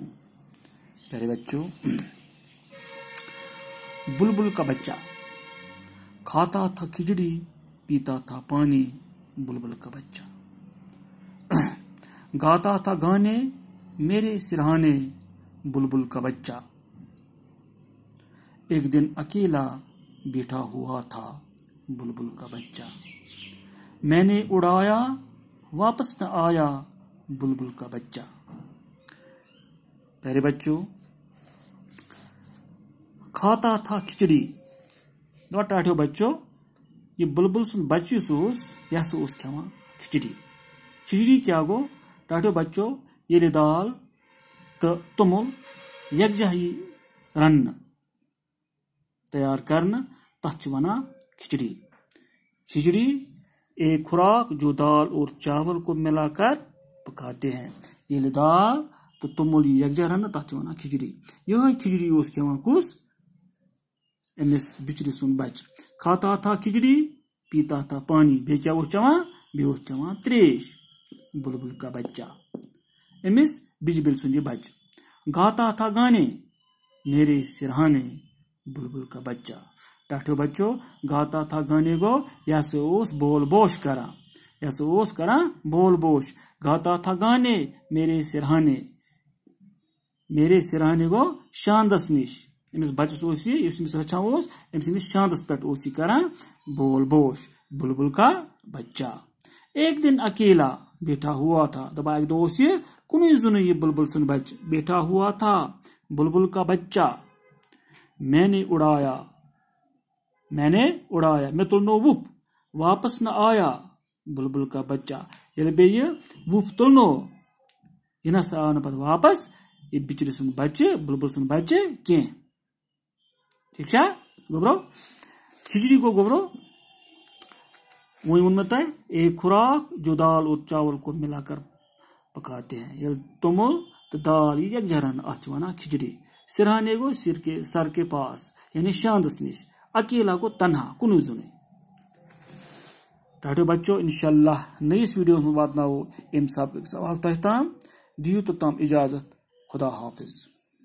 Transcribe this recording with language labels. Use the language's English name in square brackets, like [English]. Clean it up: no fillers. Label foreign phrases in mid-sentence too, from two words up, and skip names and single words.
[Urdu] پیارے بچوں، بلبل کا بچہ کھاتا تھا کھچڑی، پیتا تھا پانی، بلبل کا بچہ گاتا تھا گانے میرے سرہانے، بلبل کا بچہ ایک دن اکیلا بیٹھا ہوا تھا، بلبل کا بچہ میں نے اڑایا واپس نہ آیا، بلبل کا بچہ۔ پیارے بچوں، کھاتا تھا کھچڑی [Kashmiri] دپان ٹاٹھو بچوں، یہ بلبل سن بچہ یہ کھیوان کھچڑی۔ کھچڑی کیا گو ٹاٹھو بچوں؟ یہ دال تو تومل یکجاہی رن تیار کرنا تتھ ونان کھچڑی۔ [Urdu] کھچڑی ایک خوراک جو دال اور چاول کو ملا کر پکاتے ہیں۔ [Kashmiri] یہ دال تو تومل یکجا رن تتھ ونان کھچڑی۔ یہ کھچڑی کھیوان کس؟ امس بچری سن بچہ [Urdu] کھاتا تھا کھچڑی، پیتا تھا پانی، [Kashmiri] بیٚیہِ کیا چوان؟ بیٚیہِ چوان تریش، [Urdu] بلبل کا بچہ۔ [Kashmiri] امس بجبل سن یہ [Urdu] بچہ گاتا تھا گانے میرے سرہانے، بلبل کا بچہ۔ [Kashmiri] ٹاٹھو بچوں، [Urdu] گاتا تھا گانے [Kashmiri] گو یہ بول بوش کران، یہ کران بول بوش۔ [Urdu] گاتا تھا گانے میرے سرہانے، میرے سرہانے [Kashmiri] گو شاندس نش۔ امس بچس امس رچھان امس شاندس پہ کران بول بوش، [Urdu] بلبل کا بچہ۔ ایک دن اکیلا بیٹھا ہوا تھا، [Kashmiri] دپا ایک دو یہ کنوئی زنوئی یہ بلبل سن بچہ [Urdu] بیٹھا ہوا تھا، بلبل کا بچہ میں نے اڑایا [Kashmiri] میں تلنو وپ [Urdu] واپس نہ آیا، بلبل کا بچہ۔ [Kashmiri] یل بیٚیہِ وپ تلنو یہ نسا آو نہ پتہ واپس یہ بچری سن بچہ، بلبل سن بچہ کی۔ ٹھیک چھا گوبرو؟ [Urdu] کھچڑی کو [Kashmiri] گوبرو وہی ون [Urdu] میں ایک خوراک جو دال اور چاول کو ملا کر پکاتے ہیں۔ [Kashmiri] یہ تومل تو دال یہ یکجا رن اتھ ونان کھچڑی۔ سرہانے گو [Urdu] سر کے پاس [Kashmiri] یعنی شاندس نش، اکیلا کو تنہا کنوئی زنوئی۔ ٹاٹھو بچوں، انشاءاللہ نئیس ویڈیو میں واتناو ام سبق سوال تہ تام۔ دیو توتام اجازت، خدا حافظ۔